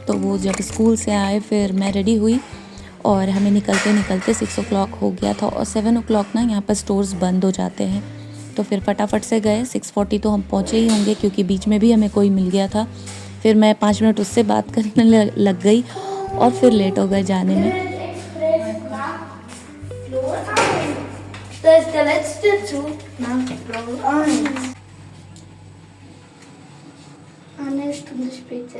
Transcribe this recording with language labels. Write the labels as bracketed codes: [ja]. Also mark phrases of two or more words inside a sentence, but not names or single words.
[hi] तो वो जब स्कूल से आए, फिर मैं रेडी हुई, और हमें निकलते निकलते 6 o'clock हो गया था। और 7 o'clock ना यहाँ पर स्टोर्स बंद हो जाते हैं, तो फिर फटाफट से गए। 6:40 तो हम पहुँचे ही होंगे, क्योंकि बीच में भी हमें कोई मिल गया था। फिर मैं 5 मिनट उससे बात करने लग गई, और फिर लेट हो गए जाने में। [de] Das ist der letzte Zug nach Blau-Eins. Eine Stunde später.